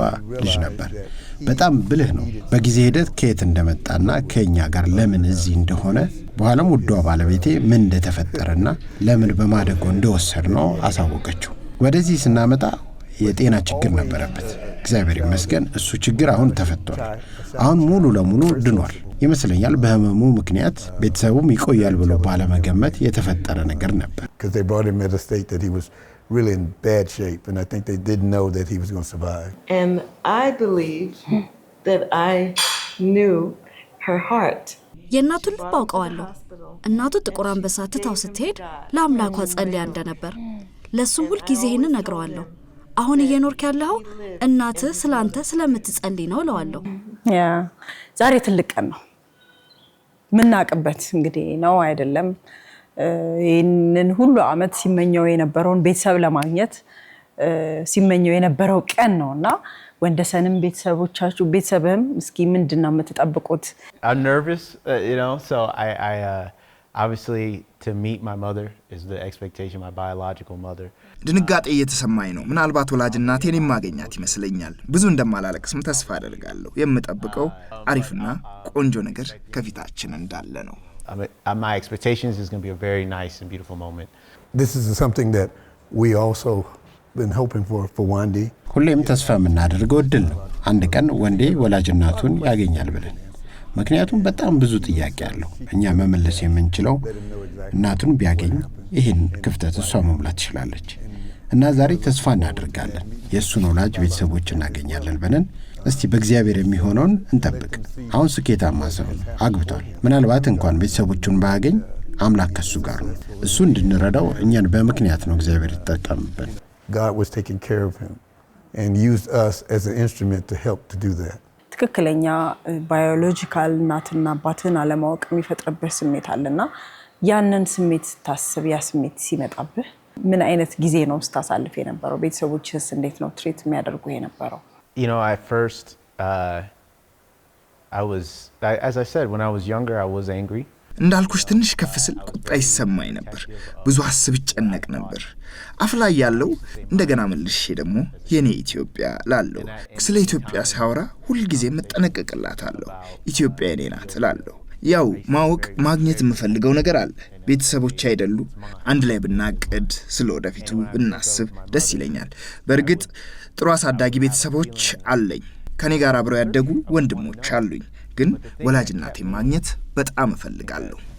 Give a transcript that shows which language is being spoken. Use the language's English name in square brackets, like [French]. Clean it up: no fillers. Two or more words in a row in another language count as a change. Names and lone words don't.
[Amharic] ልጅ ነበር። በጣም ብልህ ነው። በጊዜ ሂደት ከየት እንደመጣና ከኛ ጋር ለምን እዚህ እንደሆነ በኋላም ውዷ ባለቤቴ ምን እንደተፈጠረና ለምን በማደጎ እንደወሰድነው አሳወቀችው። ወደዚህ ስናመጣ የጤና ችግር ነበረበት። እግዚአብሔር ይመስገን እሱ ችግር አሁን ተፈቷል። አሁን ሙሉ ለሙሉ ድኗል ይመስለኛል። በህመሙ ምክንያት ቤተሰቡም ይቆያል ብሎ ባለመገመት የተፈጠረ ነገር ነበር። [English] Because they brought him at a state that he was really in bad shape, and I think they didn't know that he was going to survive. And I believe that I knew her heart. [Amharic] የእናቱን ልብ አውቀዋለሁ። እናቱ ጥቁር አንበሳ ትታው ስትሄድ ለአምላኳ ጸልያ እንደነበር ለሱም ሁል ጊዜ ይሄንን ነግረዋለሁ። አሁን እየኖርክ ያለው እናትህ ስላንተ ስለምትጸልይ ነው እለዋለሁ። ያ ዛሬ ትልቅ ቀን ነው ምናቅበት እንግዲህ ነው አይደለም። ይህንን ሁሉ አመት ሲመኘው የነበረውን ቤተሰብ ለማግኘት ሲመኘው የነበረው ቀን ነውና ወንደሰንም ቤተሰቦቻችሁ ቤተሰብም እስኪ ምንድነው የምትጠብቁት? [English] I'm nervous, so I obviously to meet my mother is the expectation, my biological mother. [Amharic] ድንጋጤ እየተሰማኝ ነው። ምናልባት ወላጅ እናቴን የማገኛት ይመስለኛል። ብዙ እንደማላለቅስም ተስፋ አደርጋለሁ። የምጠብቀው አሪፍና ቆንጆ ነገር ከፊታችን እንዳለ ነው። [English] My expectations is going to be a very nice and beautiful moment. This is something that we also been hoping for Wandi. [Amharic] ሁሌም ተስፋ የምናደርገው እድል ነው አንድ ቀን ወንዴ ወላጅ እናቱን ያገኛል ብለን። ምክንያቱም በጣም ብዙ ጥያቄ አለው። እኛ መመለስ የምንችለው እናቱን ቢያገኝ ይህን ክፍተት እሷ መሙላት ትችላለች። እና ዛሬ ተስፋ እናደርጋለን የእሱን ወላጅ ቤተሰቦች እናገኛለን ብለን። እስቲ በእግዚአብሔር የሚሆነውን እንጠብቅ። አሁን ስኬታማ ሰው ነው፣ አግብቷል። ምናልባት እንኳን ቤተሰቦቹን ባያገኝ አምላክ ከሱ ጋር ነው። እሱ እንድንረዳው እኛን በምክንያት ነው እግዚአብሔር ይጠቀምብን። [English] God was taking care of him and used us as an instrument to help to do that. [Amharic] ትክክለኛ ባዮሎጂካል እናትና አባትን አለማወቅ የሚፈጥርበት ስሜት አለና ያንን ስሜት ስታስብ ያ ስሜት ሲመጣብህ ምን አይነት ጊዜ ነው ስታሳልፍ የነበረው? ቤተሰቦችስ እንዴት ነው ትሪት የሚያደርጉ የነበረው? [English] At first as I said, when I was younger I was angry. [Amharic] እንዳልኩሽ ትንሽ ከፍ ስል ቁጣ ይሰማኝ ነበር። ብዙ አስብ ጨነቅ ነበር። አፍላ ያለው እንደገና መልሼ ደግሞ የኔ ኢትዮጵያ ላለው ስለ ኢትዮጵያ ሳወራ ሁሉ ጊዜ መጠነቀቅላታለሁ። ኢትዮጵያ የኔ ናት ላለው ያው ማወቅ ማግኘት የምፈልገው ነገር አለ። ቤተሰቦች አይደሉ አንድ ላይ ብናቅድ ስለ ወደፊቱ ብናስብ ደስ ይለኛል። በእርግጥ ጥሩ አሳዳጊ ቤተሰቦች አለኝ። ከኔ ጋር አብረው ያደጉ ወንድሞች አሉኝ። ግን ወላጅ እናቴን ማግኘት በጣም እፈልጋለሁ።